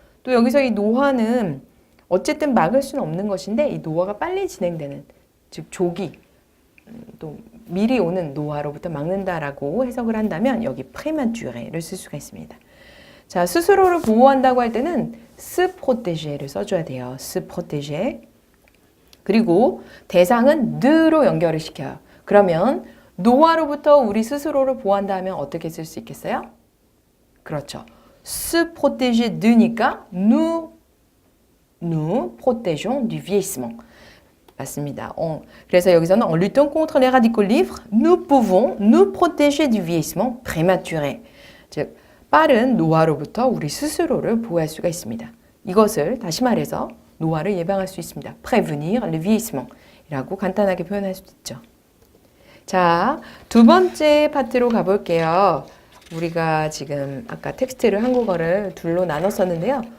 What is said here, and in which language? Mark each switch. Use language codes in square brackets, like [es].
[ko] 또 여기서 이 노화는 어쨌든 막을 수는 없는 것인데 이 노화가 빨리 진행되는, 즉 조기, 또 미리 오는 노화로부터 막는다라고 해석을 한다면 여기 prémature를 쓸 수가 있습니다. 자, 스스로를 보호한다고 할 때는 se protéger를 써줘야 돼요. [fr] se protéger. [ko] 그리고 대상은 느로 연결을 시켜요. 그러면 노화로부터 우리 스스로를 보호한다 하면 어떻게 쓸 수 있겠어요? 그렇죠. [fr] se protéger de니까 nous protégeons du vieillissement. [ko] 맞습니다. 그래서 여기서는 [fr] en luttant contre les radicaux libres, nous pouvons nous protéger du vieillissement prématuré. [ko] 즉 빠른 노화로부터 우리 스스로를 보호할 수가 있습니다. 이것을 다시 말해서 노화를 예방할 수 있습니다. [fr] prévenir le vieillissement [ko] 이라고 간단하게 표현할 수 있죠. 자, 두 번째 파트로 가볼게요. 우리가 지금 아까 텍스트를 한국어를 둘로 나눴었는데요.